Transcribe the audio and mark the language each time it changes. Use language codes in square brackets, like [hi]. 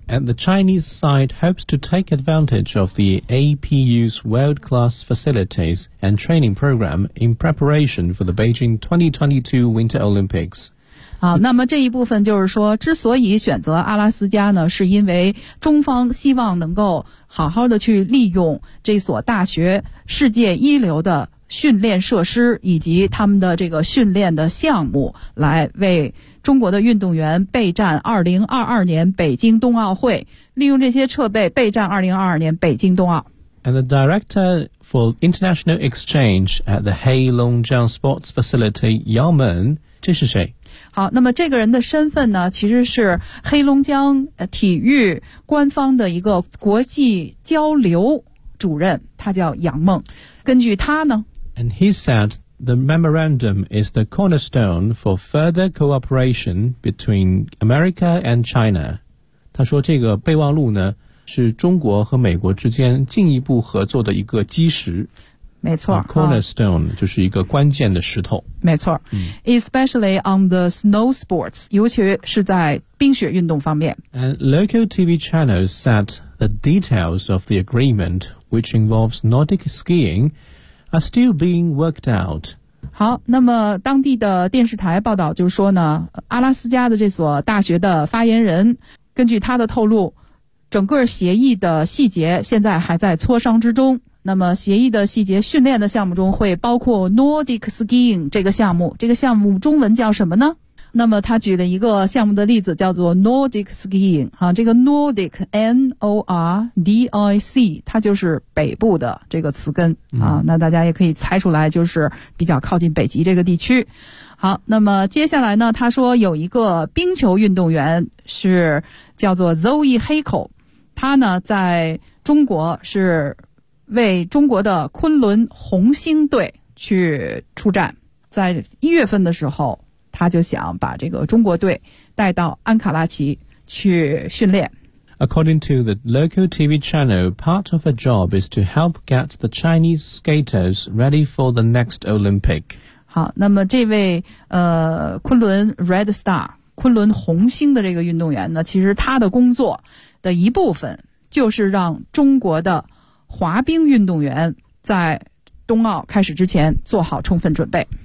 [en] And the Chinese side hopes to take advantage of the APU's world-class facilities and training program in preparation for the Beijing 2022 Winter Olympics. [zh] 好，那么这一部分就是说，之所以选择阿拉斯加呢，是因为中方希望能够好好的去利用这所大学世界一流的训练设施以及他们的这个训练的项目，来为中国的运动员备战2022年北京冬奥会，利用这些设备备战2022年北京冬奥。 [en] And the director for international exchange at the Heilongjiang Sports Facility, Yao Men, [zh] 这是谁？好，那么这个人的身份呢，其实是黑龙江体育官方的一个国际交流主任，他叫杨梦。根据他呢 [en] ，And he said the memorandum is the cornerstone for further cooperation between America and China. [zh] 他说这个备忘录呢，是中国和美国之间进一步合作的一个基石。没错 ,cornerstone,就是一个关键的石头。没错。 [en] Especially on the snow sports, [zh] 尤其是在冰雪运动方面。 [en] And local TV channels said the details of the agreement, which involves Nordic skiing, are still being worked out. [zh] 好，那么当地的电视台报道就是说呢，阿拉斯加的这所大学的发言人，根据他的透露，整个协议的细节现在还在磋商之中。那么协议的细节训练的项目中会包括 Nordic Skiing 这个项目，这个项目中文叫什么呢？那么他举了一个项目的例子叫做 Nordic Skiing, 这个 Nordic, N-O-R-D-I-C, 它就是北部的这个词根啊，那大家也可以猜出来就是比较靠近北极这个地区。好，那么接下来呢，他说有一个冰球运动员是叫做 Zoe Hakel, 他呢在中国是为中国的昆仑红星队去出战，在一月份的时候，他就想把这个中国队带到安卡拉奇去训练。 [en] According to the local TV channel, part of a job is to help get the Chinese skaters ready for the next Olympic. [zh] 好，那么这位昆仑 Red Star, 昆仑红星的这个运动员呢，其实他的工作的一部分就是让中国的滑冰运动员在冬奥开始之前做好充分准备。